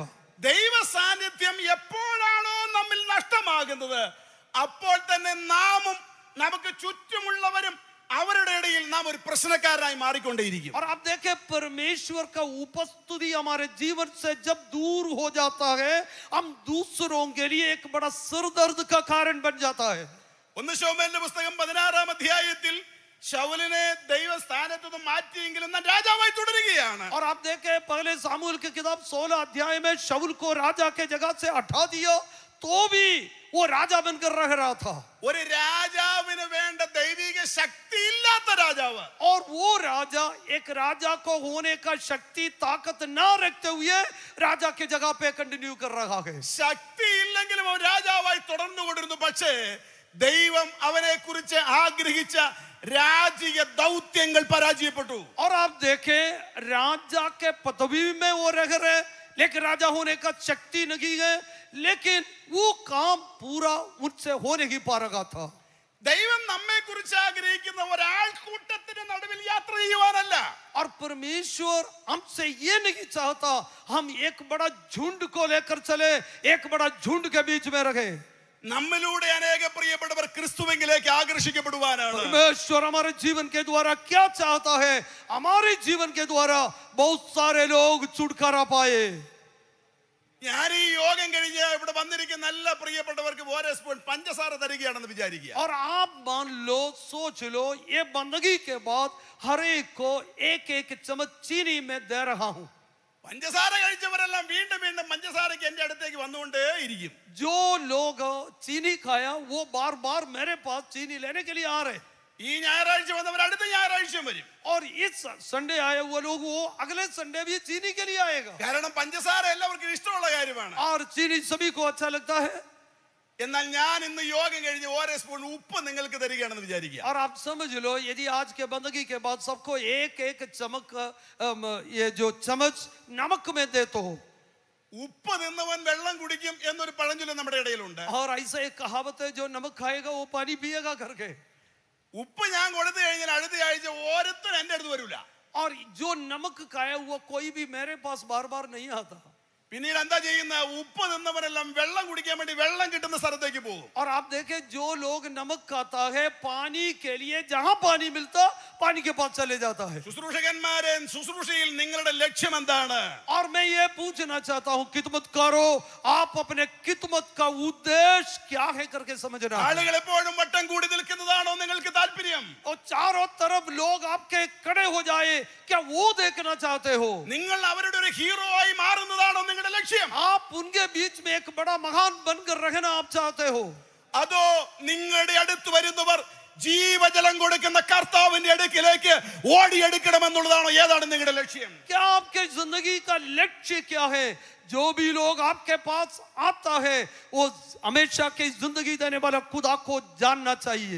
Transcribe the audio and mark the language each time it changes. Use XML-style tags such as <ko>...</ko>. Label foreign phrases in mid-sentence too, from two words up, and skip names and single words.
<ml>ദൈവ സാന്നിധ്യം എപ്പോഴാണോ നമ്മിൽ നഷ്ടമാകുന്നത്, അപ്പോൾ തന്നെ നാമും നമുക്ക് ചുറ്റുമുള്ളവരും അവരുടെ ഇടയിൽ നാം ഒരു പ്രശ്നക്കാരനായി മാറിക്കൊണ്ടേയിരിക്കും.</ml> <hi>और आप देखें परमेश्वर का उपस्थिति हमारे जीवन से जब दूर हो जाता है, हम दूसरों के लिए एक बड़ा सिरदर्द का कारण बन जाता है.</hi> <ml>1 ശമൂവേലിന്റെ പുസ്തകം 16-ാം അധ്യായത്തിൽ ശൗലിനെ ദൈവസ്ഥാനത്ത് നിന്ന് മാറ്റിയെങ്കിലും താൻ രാജാവായി തുടരുകയാണ്.</ml> <hi>और आप देखें पहले सामुएल की किताब 16 अध्याय में शाऊल को राजा के जगह से हटा दिया, तो भी वो राजा बनकर रह रहा था.</hi> <ml>ഒരു രാജാവിന് വേണ്ട ദൈവിക ശക്തി ഇല്ലാത്ത രാജാവ്,</ml> <hi>और वो राजा एक राजा को होने का शक्ति ताकत ना रखते हुए राजा के जगह पे कंटिन्यू कर रहा है.</hi> <ml>ശക്തി ഇല്ലെങ്കിലും അവൻ രാജാവായി തുടർന്നുകൊണ്ടിരുന്നു. പക്ഷേ ദൈവം അവനെ കുറിച്ച് ആഗ്രഹിച്ച രാജീയ ദൗത്യങ്ങൾ പരാജയപ്പെട്ടു.</ml> <hi>और आप देखें राजा के पदवी में वो रह रहे, लेकिन राजा होने का शक्ति नहीं है, लेकिन वो काम पूरा उनसे हो नहीं पा रहा था.</hi> <ml>ദൈവം നമ്മെ കുറിച്ച് ആഗ്രഹിക്കുന്ന ഒരാൾക്കൂട്ടത്തിന് നടുവിൽ യാത്ര ചെയ്യുവാനല്ല.</ml> <hi>और परमेश्वर हमसे ये नहीं चाहता हम एक बड़ा झुंड को लेकर चले, एक बड़ा झुंड के बीच में रहे.</hi> <ml>നമ്മിലൂടെ അനേക പ്രിയപ്പെട്ടവർ ക്രിസ്തുവിലേക്ക് ആകർഷിക്കപ്പെടുവാനാണ്.</ml> <hi>परमेश्वर हमारे जीवन के द्वारा क्या चाहता है, हमारे जीवन के द्वारा बहुत सारे लोग छुटकारा पाए.</hi> <ml>ഞാൻ ഈ യോഗം കഴിഞ്ഞ് ഇവിടെ വന്നിരിക്കുന്ന എല്ലാ പ്രിയപ്പെട്ടവർക്ക് ഓരോ സ്പൂൺ പഞ്ചസാര തരികയാണെന്ന് വിചാരിക്കുക.</ml> <hi>और आप मान लो, सोच लो, ये बंदगी के बाद हर एक को एक एक चम्मच चीनी में दे रहा हूं.</hi> <ml>പഞ്ചസാര കഴിച്ചവരെല്ലാം വീണ്ടും വീണ്ടും പഞ്ചസാരയ്ക്ക് എന്റെ അടുത്തേക്ക് വന്നുകൊണ്ടേ ഇരിക്കും.</ml> <hi>जो लोग चीनी खाया वो बार बार मेरे पास चीनी लेने के लिए आ रहे.</hi> <ml>ഈ ഞായറാഴ്ച വന്നവർ അടുത്ത ഞായറാഴ്ചയും വരും.</ml> <hi>और इस संडे आए हुए लोग वो अगले संडे भी चीनी के लिए आएगा.</hi> <ml>കാരണം പഞ്ചസാര എല്ലാവർക്കും ഇഷ്ടമുള്ള കാര്യമാണ്.</ml> <hi>और चीनी सभी को अच्छा लगता है.</hi> <ml>എന്നാൽ ഞാൻ ഇന്ന് യോഗം കഴിഞ്ഞ് ഓരോ സ്പൂൺ ഉപ്പ് നിങ്ങൾക്ക് തരികയാണെന്ന് വിചാരിക്കുക.</ml> <hi>और आप समझ लो, यदि आज के बंदगी के बाद सबको एक एक चमक ये जो चम्मच नमक में दे तो</hi> <ml>ഉപ്പ് തിന്നവൻ വെള്ളം കുടിക്കും എന്നൊരു പഴഞ്ചൊല്ല് നമ്മുടെ ഇടയിലുണ്ട്.</ml> <hi>और ऐसा एक कहावत है, जो नमक खाएगा वो पानी पिएगा करके.</hi> <ml>ഉപ്പ് ഞാൻ കൊടുത്തു കഴിഞ്ഞാൽ അടുത്ത ആഴ്ച ഓരോരുത്തരും എന്റെ അടുത്ത് വരില്ല.</ml> <hi>और जो नमक खाया हुआ कोई भी मेरे पास बार बार नहीं आता.</hi> <ml>പിന്നീട് എന്താ ചെയ്യുന്ന, ഉപ്പ് തിന്നവരെല്ലാം വെള്ളം കുടിക്കാൻ വേണ്ടി വെള്ളം കിട്ടുന്ന സ്ഥലത്തേക്ക് പോകും.</ml> <hi>और आप देखें जो लोग नमक खाता है, पानी के लिए जहां पानी मिलता पानी के पास चले जाता है।</hi> <ml>ശുശ്രൂഷകന്മാരെ, ശുശ്രൂഷയിൽ നിങ്ങളുടെ ലക്ഷ്യം എന്താണ്?</ml> <hi>और मैं ये पूछना चाहता हूँ, खिदमत करो, आप अपने खिदमत का उद्देश्य क्या है करके समझना।</hi> <ml>ആളുകൾ എപ്പോഴും വട്ടം കൂടി നിൽക്കുന്നതാണോ നിങ്ങൾക്ക് താല്പര്യം?</ml> <hi>और चारों तरफ लोग आपके खड़े हो जाए, क्या वो देखना चाहते हो?</hi> <ml>നിങ്ങൾ അവരുടെ ഒരു ഹീറോ ആയി മാറുന്നതാണോ നിങ്ങളുടെ ലക്ഷ്യം?</ml> <hi>आप उनके बीच में एक बड़ा महान बनकर रहना आप चाहते हो?</hi> <ml>അതോ നിങ്ങളുടെ അടുത്ത് വരുന്നവർ ജീവജലം കൊടുക്കുന്ന കർത്താവിന്റെ അടുക്കിലേക്ക് ഓടിയെടുക്കണമെന്നുള്ളതാണോ? ഏതാണ് നിങ്ങളുടെ ലക്ഷ്യം?</ml> <hi>क्या आपके जिंदगी का लक्ष्य क्या है? जो भी लोग आपके पास आता है वो हमेशा की जिंदगी देने वाला खुदा को जानना चाहिए।</hi>